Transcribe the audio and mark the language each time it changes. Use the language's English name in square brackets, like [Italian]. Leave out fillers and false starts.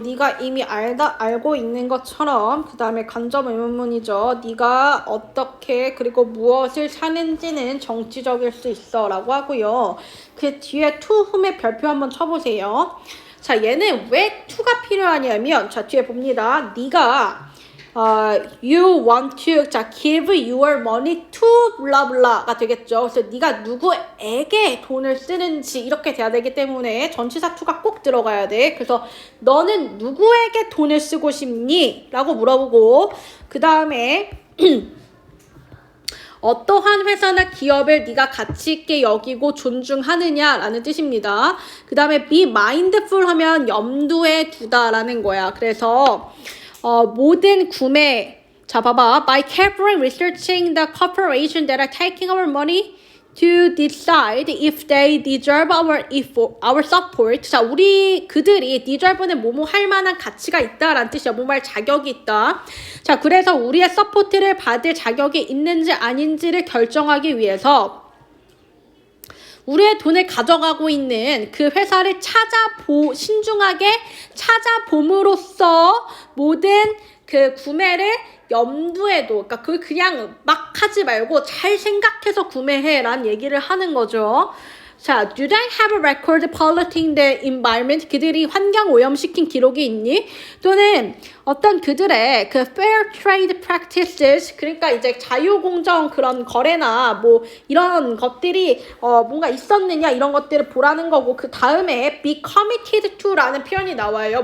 [Korean] 네가 이미 알고 있는 것처럼 그 다음에 간접 의문문이죠. 네가 어떻게 그리고 무엇을 사는지는 정치적일 수 있어 라고 하고요. 그 뒤에 to whom의 별표 한번 쳐보세요. 자, 얘는 왜 to가 필요하냐면 자, 뒤에 봅니다. 네가 [English] you want to 자 give your money to blah blah가 [Korean] 되겠죠. 그래서 네가 누구에게 돈을 쓰는지 이렇게 돼야 되기 때문에 전치사 to가 꼭 들어가야 돼. 그래서 너는 누구에게 돈을 쓰고 싶니? 라고 물어보고 그 다음에 어떠한 회사나 기업을 네가 가치 있게 여기고 존중하느냐라는 뜻입니다. 그 다음에 be mindful 하면 염두에 두다라는 거야. 그래서 모든 구매 자 봐봐 [English] by carefully researching the corporation that are taking our money to decide if they deserve our support. [Korean] 자 우리 그들이 deserve는 뭐뭐 할 만한 가치가 있다라는 뜻이야. 뭐뭐 할 자격이 있다. 자 그래서 우리의 서포트를 받을 자격이 있는지 아닌지를 결정하기 위해서 우리의 돈을 가져가고 있는 그 회사를 신중하게 찾아봄으로써 모든 그 구매를 염두에 둬. 그러니까 그걸 그냥 막 하지 말고 잘 생각해서 구매해 라는 얘기를 하는 거죠. [English] 자, do they have a record polluting the environment? [Korean] 그들이 환경 오염시킨 기록이 있니? 또는 어떤 그들의 그 [English] fair trade practices, [Korean] 그러니까 이제 자유공정 그런 거래나 뭐 이런 것들이 뭔가 있었느냐 이런 것들을 보라는 거고, 그 다음에 be committed to라는 표현이 나와요.